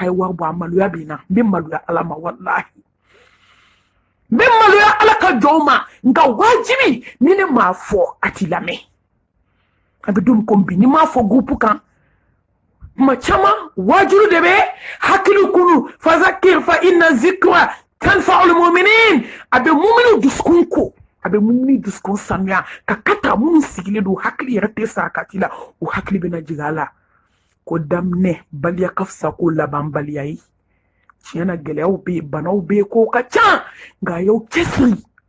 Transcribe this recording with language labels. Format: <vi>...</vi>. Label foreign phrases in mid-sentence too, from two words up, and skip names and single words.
<bm>ye wari bɔ a maloya bɛ n na n bɛ maloya ala ma wallahi n bɛ maloya ala ka jɔnw ma nka wajibi ni ne m'a fɔ a t'i lamɛn a bɛ don ko bi ni m'a fɔ groupe kan kuma caman wajibi de bɛ hakili kunu</bm> <ar>فذكر فإن الذكرى تنفع المؤمنين</ar> <bm>a bɛ muminu dusukun ko a bɛ mumini dusukun sanuya ka kata minnu sigilen don hakili yɛrɛ tɛ sa a kati la o hakili bɛna jigin a la ko daminɛ baliya ka fisa ko laban baliya ye tiɲɛ na gɛlɛyaw bɛ yen banaw bɛ yen kow ka ca nka a y'aw cɛsiri</bm>